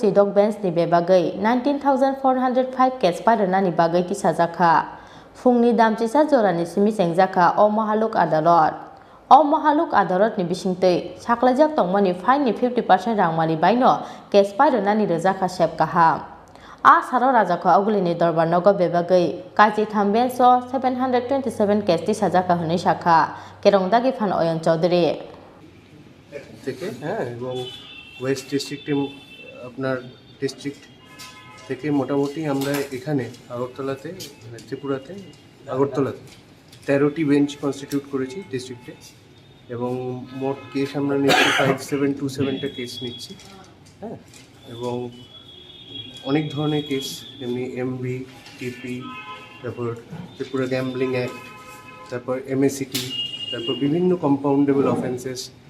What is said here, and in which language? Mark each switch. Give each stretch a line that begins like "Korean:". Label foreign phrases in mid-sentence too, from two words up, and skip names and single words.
Kok Borok: chedok bench ni bebagai 19405 case pairana ni bagai tisajaka fungni damchisa jorani simi sengjaka o Mahaluk Adalat o Mahaluk Adalat ni bisingtei saklajak tongmani fine ni 50% rangmali baino case pairana ni rejaka sep kaham a saro rajaka oglini dorbarnogo bebagai kaji thambenso 727 case tisajaka huni shakha kerongdagi phan Oyon Chaudhary
Bangla: থেকে হ্যাঁ এবং ওয়েস্ট ডিস্ট্রিক্টে আপনার ডিস্ট্রিক্ট থেকে মোটামুটি আমরা এখানে আগরতলাতে ত্রিপুরাতে আগরতলাতে 13টি
English: bench constitute
Bangla: করেছি ডিস্ট্রিক্টে এবং মোট কেস আমরা নিচ্ছি 5727টা কেস নিচ্ছি হ্যাঁ এবং অনেক ধরনের কেস যেমনি এমভি টিপি তারপর ত্রিপুরা গ্যাম্বলিং অ্যাক্ট তারপর এমএসিটি তারপর বিভিন্ন
English: compoundable offences